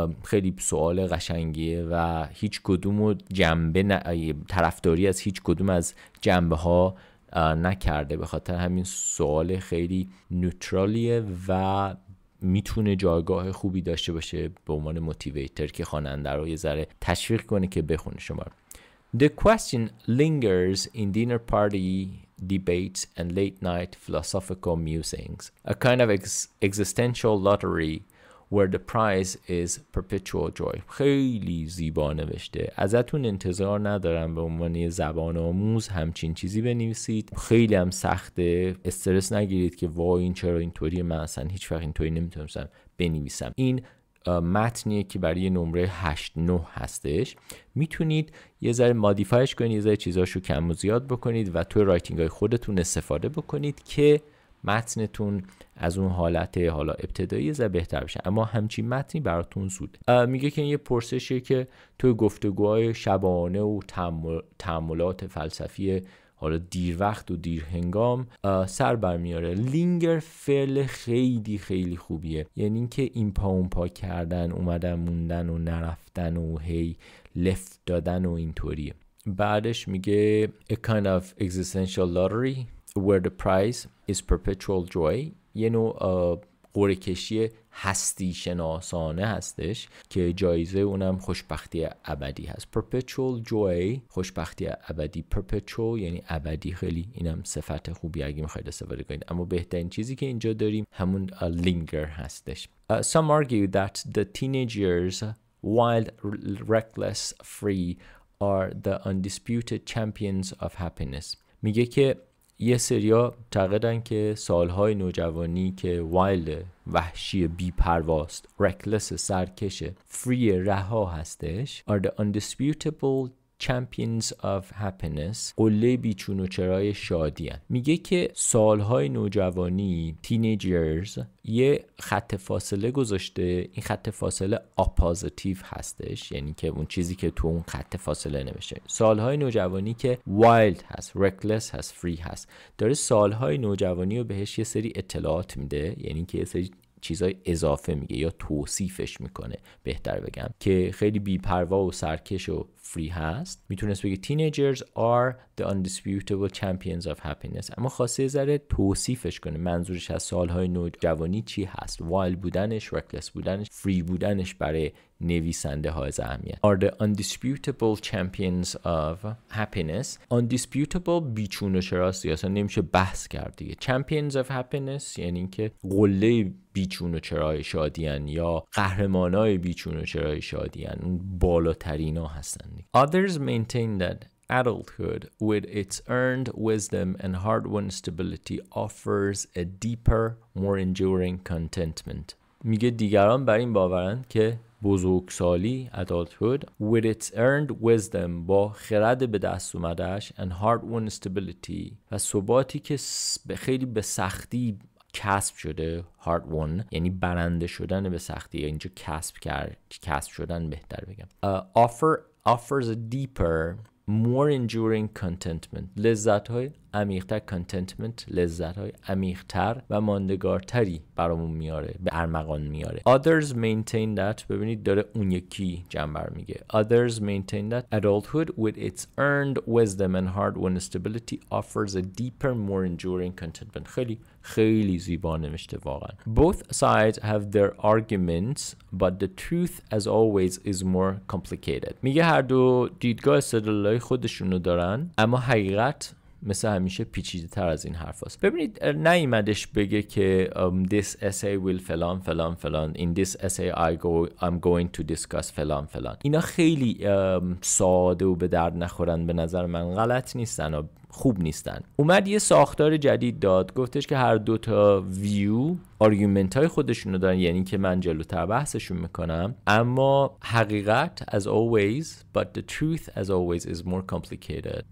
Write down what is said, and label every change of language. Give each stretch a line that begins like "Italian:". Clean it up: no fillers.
Persian: خیلی سوال قشنگیه و هیچ کدوم طرفداری از هیچ کدوم از جنبه ها نکرده. به خاطر همین سوال خیلی نوترالیه و میتونه جایگاه خوبی داشته باشه به عنوان موتیویتر که خواننده رو یه ذره تشویق کنه که بخونه شما.
English: The question lingers in dinner party debates and late night philosophical musings, a kind of existential lottery where the prize is perpetual joy.
Persian: خیلی زیبا نوشته. ازتون انتظار ندارم به عنوان زبان آموز همچین چیزی بنویسید. خیلی هم سخته. استرس نگیرید که وای این چرا اینطوری، من اصلا هیچ وقت اینطوری نمیتونم بنویسم. این متنیه که برای نمره 8-9 هستش. میتونید یه ذره مادیفایش کنید، یه ذره چیزاشو کم و زیاد بکنید و توی رایتینگ های خودتون استفاده بکنید که متنتون از اون حالت حالا ابتدایی ذره بهتر بشه. اما همچین متنی براتون زوده. میگه که این یه پرسشیه که توی گفتگوهای شبانه و تأملات فلسفی حالا دیر وقت و دیر هنگام سر برمیاره. لینگر فعل خیلی خیلی خوبیه، یعنی اینکه این پا اون پا کردن، اومدن موندن و نرفتن و هی لفت دادن و اینطوریه. بعدش میگه
English: a kind of existential lottery where the prize is perpetual joy.
Persian: یه نوع قرعه کشی هستی شناسانه هستش که جایزه اونم خوشبختی ابدی هست. perpetual joy، خوشبختی ابدی. perpetual یعنی ابدی. خیلی اینم صفت خوبی اگه میخواید استفاده کنید. اما بهترین چیزی که اینجا داریم همون linger هستش.
English: Some argue that the teenage years, wild, reckless, free, are the undisputed champions of happiness.
Persian: میگه که یه سریا معتقدن که سالهای نوجوانی که وایلد، وحشی، بی پرواست، رکلس، سرکشه، فری، رها هستش،
English: are the undisputable champions of happiness،
Persian: قله بیچون و چرای شادی هن. میگه که سالهای نوجوانی teenagers یه خط فاصله گذاشته. این خط فاصله اپوزیتیو هستش، یعنی که اون چیزی که تو اون خط فاصله نوشته. سالهای نوجوانی که wild هست، reckless هست، free هست، داره سالهای نوجوانی رو بهش یه سری اطلاعات میده، یعنی که یه سری چیزای اضافه میگه یا توصیفش میکنه بهتر بگم، که خیلی بی‌پروا و سرکش و فری هست. میتونست بگه
English: teenagers are the undisputable champions of happiness،
Persian: اما خواسته ذره توصیفش کنه. منظورش از سالهای نوجوانی چی هست؟ وایلد بودنش، رکلس بودنش، فری بودنش برای نویسنده ها از اهمیت.
English: are the undisputable champions of happiness.
Persian: undisputable بیچون و چراستی، اصلا نمیشه بحث کرد دیگه.
English: champions of happiness
Persian: یعنی که قله بیچون و چرای شادیان یا قهرمانای بیچون و چرای شادیان، اون بالاترین ها هستن.
English: Others maintain that adulthood with its earned wisdom and hard-won stability offers a deeper, more enduring contentment.
Persian: میگه دیگران بر این باورند که بزرگسالی
English: adulthood with its earned wisdom
Persian: با خرد به دست اومدهش
English: and hard-won stability
Persian: و ثباتی که خیلی به سختی کسب شده. hard won یعنی برنده شدن به سختی، اینجا کسب شدن بهتر بگم.
English: offers a deeper more enduring contentment.
Persian: لذت‌های عمیق‌تر، contentment لذت‌های عمیق‌تر و ماندگارتری برامون میاره، به ارمغان میاره.
English: Others maintain that،
Persian: ببینید داره اون یکی جنبر میگه.
English: Others maintain that adulthood with its earned wisdom and hard-won stability offers a deeper, more enduring contentment.
Persian: خیلی زیبا نوشته واقعا.
English: Both sides have their arguments but the truth as always is more complicated.
Persian: میگه هر دو دیدگاه استدلالای خودشونو دارن اما حقیقت مثل همیشه پیچیده تر از این حرف هست. ببینید نیومدش بگه که
English: this essay will فلان in this essay I'm going to discuss فلان.
Persian: اینا خیلی ساده و به درد نخورن به نظر من، غلط نیستن و خوب نیستن. اومد یه ساختار جدید داد، گفتش که هر دو تا ویو آرگومنت های خودشونو دارن، یعنی که من جلوتر بحثشون میکنم، اما حقیقت
English: as always but the truth as always is more complicated.